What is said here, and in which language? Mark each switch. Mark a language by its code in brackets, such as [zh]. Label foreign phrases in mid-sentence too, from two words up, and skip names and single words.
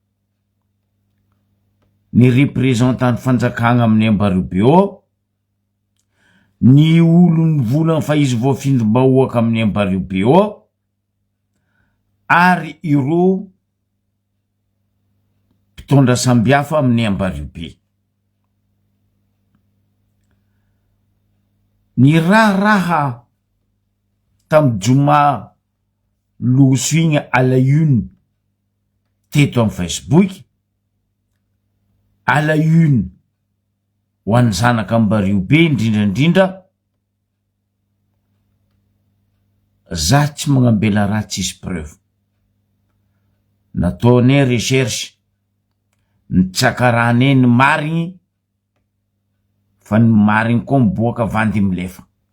[mg] ny representant fanjakagna amin'ny ambariobe ao, ny olony volana fa izy voafindom-bahoaka amin'ny ambariobe ao, ary ireo mpitondra sambihafa amin'ny ambariobe. Ny raha tamy joma loso igny [fr] à la une [mg] teto amin'ny Facebook, [fr] à la une [mg] ho an'ny zanaka ambariobe indrindrandrindra, za tsy magnambela raha tsisy preuve. Nataonay recherche, nitsaka rahanay ny marigny, fa ny marigny koa miboaka vandy milefa.